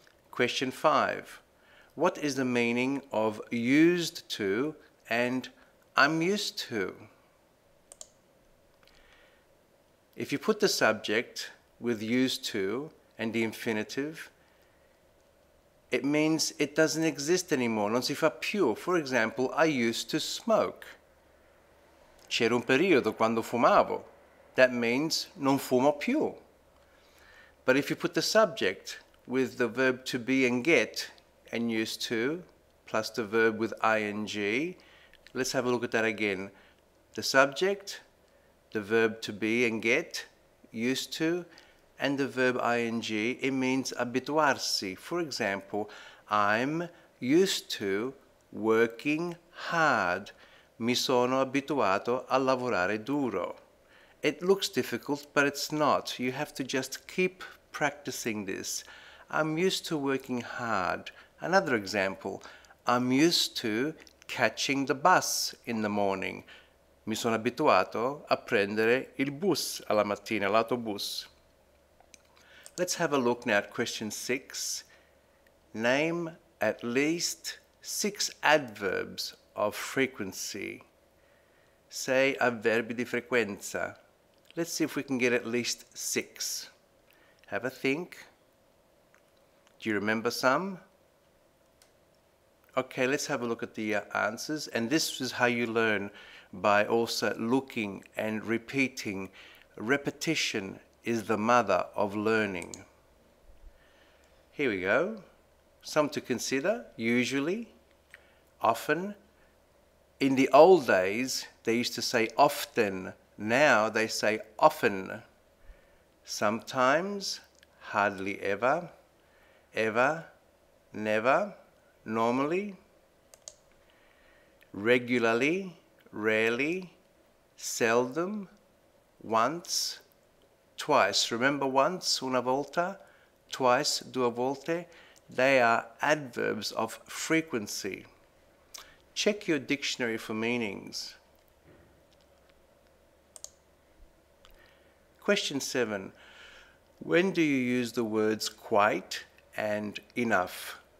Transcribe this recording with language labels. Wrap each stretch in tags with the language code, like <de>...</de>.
<en>Question 5. What is the meaning of used to and I'm used to? If you put the subject with used to and the infinitive, it means it doesn't exist anymore,</en> <it>non si fa più.</it> <en>For example, I used to smoke.</en> <it>C'era un periodo quando fumavo.</it> <en>That means</en> <it>non fumo più.</it> <en>But if you put the subject with the verb to be and get and used to, plus the verb with ing, let's have a look at that again. The subject, the verb to be and get, used to, and the verb ing, it means</en> <it>abituarsi.</it> <en>For example, I'm used to working hard.</en> <it>Mi sono abituato a lavorare duro.</it> <en>It looks difficult, but it's not. You have to just keep practicing this. I'm used to working hard. Another example, I'm used to catching the bus in the morning.</en> <it>Mi sono abituato a prendere il bus alla mattina, l'autobus.</it> <en>Let's have a look now at question 6. Name at least 6 adverbs of frequency. Say</en> <it>avverbi di frequenza.</it> <en>Let's see if we can get at least 6. Have a think. Do you remember some? Okay, let's have a look at the answers. And this is how you learn, by also looking and repeating. Repetition is the mother of learning. Here we go. Some to consider: usually, often, In the old days, they used to say often. Now they say often. Sometimes, hardly ever, ever, never, normally, regularly, rarely, seldom, once, twice. Remember once,</en> <it>una volta,</it> <en>twice,</en> <it>due volte?</it> <en>They are adverbs of frequency. Check your dictionary for meanings. Question 7. When do you use the words quite and enough?</en>